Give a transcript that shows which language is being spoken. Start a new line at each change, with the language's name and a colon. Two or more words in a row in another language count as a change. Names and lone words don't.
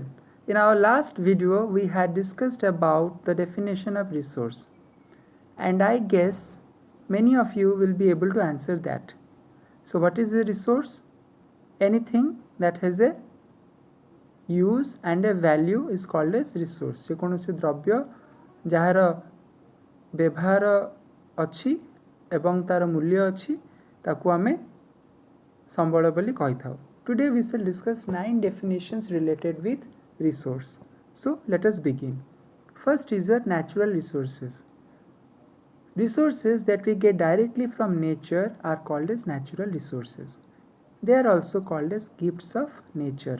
English: In our last video we had discussed about the definition of resource, and I guess many of you will be able to answer that. So what is a resource? Anything that has a use and a value is called as resource.
Odia: ଯେକୌଣସି ଦ୍ରବ୍ୟ ଯାହାର ବ୍ୟବହାର ଅଛି ଏବଂ ତାର ମୂଲ୍ୟ ଅଛି ତାକୁ ଆମେ ସମ୍ବଳ ବୋଲି କହିଥାଉ.
English: Today we shall discuss 9 definitions related with resource. So let us begin. First is the natural resources. Resources that we get directly from nature are called as natural resources. They are also called as gifts of nature.